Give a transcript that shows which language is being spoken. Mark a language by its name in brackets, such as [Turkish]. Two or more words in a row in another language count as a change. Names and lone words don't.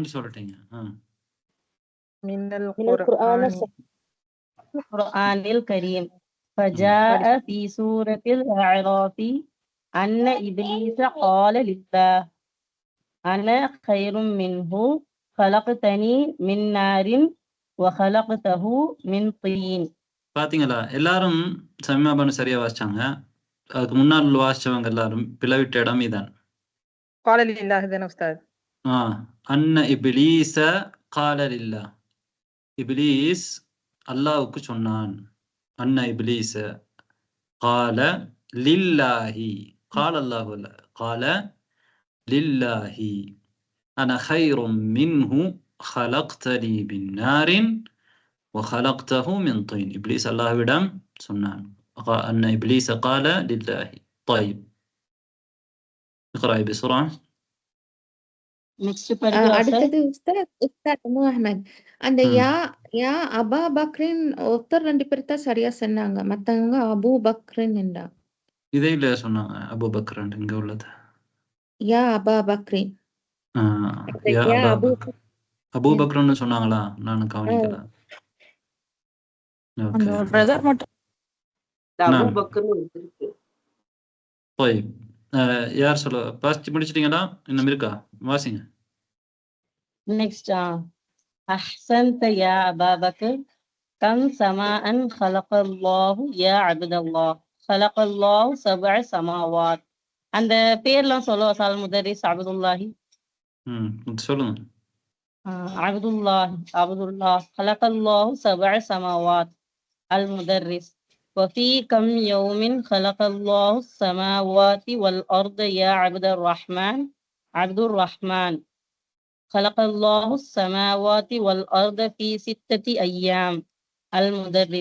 [Arabic] القرآن الكريم فجاء في سورة الأعراف أن إبليس قال لله أنا خير منه خلقتني من نار وخلقته من طين. [Tamil] பாத்தீங்களா? எல்லாரும் சமீமாபானு சரியா வாசிச்சாங்க. அதுக்கு முன்னால் வாசிச்சவங்க எல்லாரும் பிளவிட்ட இடம் இதான். [Arabic] قال لله ذن أستاذ. أن إبليس قال لله. [Tamil] إبليس அல்லாஹ்வுக்கு சொன்னான். [Arabic] أن إبليس قال لله. قال الله لا. قال لله أنا خير منه خلقتني من نار وخلقته من طين. [Tamil] إبليس الله விடம் சொன்னான். [Arabic] أن إبليس قال لله. طيب اقرأي بسرعة. [Tamil] அடுத்தது உஸ்தாத் அஹ்மத். அந்த [Arabic] يا أبا بكرٍ [Tamil] ஒருத்தர் 2 பேர் தான் சரியா சொன்னாங்க, மத்தவங்க அபூ பக்ரின் என்றா. இதே இல்ல சொன்னாங்க அபூ பக்ர் இங்க உள்ளது. [Arabic] يا أبا بكرٍ. [Tamil] அபூ பக்ர்னு சொன்னாங்களா? நான் கவனிக்கல. அந்த பிரதர் மட்டும் அபூ பக்ர்னு இருக்கு. طيب யார் சொல்ல பாஸ்ட் முடிச்சிட்டீங்களா? இன்னும் இருக்கா? வாசிங்க. [Arabic] Next أحسنت يا أبا بكر كم سماء خلق الله يا عبد الله خلق الله 7 سماوات. [Tamil] அந்த பேர்லாம் சொல்லுவா சால் முதரிஸ் அப்துல்லாஹி. சொல்லுங்க. [Arabic] عبد الله خلق الله 7 سماوات المدرس. وفي كم يوم خلق الله السماوات والأرض يا عبد الرحمن خلق الله السماوات والأرض في 6 أيام المدرس.